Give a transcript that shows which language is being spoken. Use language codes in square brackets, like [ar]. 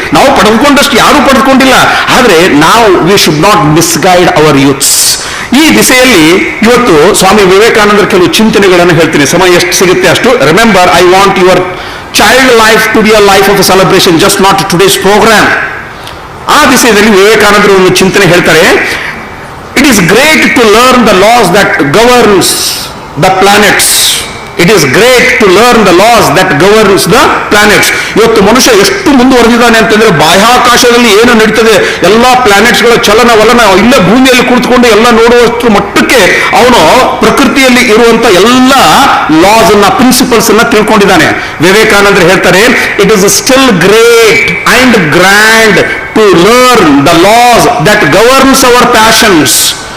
[kn] ನಾವು ಪಡೆದುಕೊಂಡಷ್ಟು ಯಾರೂ ಪಡೆದುಕೊಂಡಿಲ್ಲ. ಆದರೆ ನಾವು [en] We should not misguide our youths. [kn] ಈ ದಿಸೆಯಲ್ಲಿ ಇವತ್ತು ಸ್ವಾಮಿ ವಿವೇಕಾನಂದರ ಕೆಲವು ಚಿಂತನೆಗಳನ್ನು ಹೇಳ್ತೀನಿ. ಸಮಯ ಎಷ್ಟು ಸಿಗುತ್ತೆ ಅಷ್ಟು. [en] Remember, I want your child life to be a life of a celebration, just not today's program. [kn] ಆ ದಿಸೆಯಲ್ಲಿ ವಿವೇಕಾನಂದರು ಒಂದು ಚಿಂತನೆ ಹೇಳ್ತಾರೆ. [en] It is great to learn the laws that governs the planets It is great to learn the laws that governs the planets. [kn] ಇವತ್ತು ಮನುಷ್ಯ ಎಷ್ಟು ಮುಂದುವರೆದಿದ್ದಾನೆ ಅಂತಂದ್ರೆ ಬಾಹ್ಯಾಕಾಶದಲ್ಲಿ ಏನು ನಡೀತದೆ ಎಲ್ಲ ಪ್ಲಾನೆಟ್ಸ್ಗಳ ಚಲನ ವಲನ ಇಲ್ಲೇ ಭೂಮಿಯಲ್ಲಿ ಕುಳಿತುಕೊಂಡು ಎಲ್ಲ ನೋಡುವಷ್ಟು ಮಟ್ಟಕ್ಕೆ ಅವನು ಪ್ರಕೃತಿಯಲ್ಲಿ ಇರುವಂತ ಎಲ್ಲ ಲಾಸ್ ಅನ್ನ ಪ್ರಿನ್ಸಿಪಲ್ಸ್ ಅನ್ನ ತಿಳ್ಕೊಂಡಿದ್ದಾನೆ. ವಿವೇಕಾನಂದರು ಹೇಳ್ತಾರೆ, [en] It is still great and grand to learn the laws that governs our passions.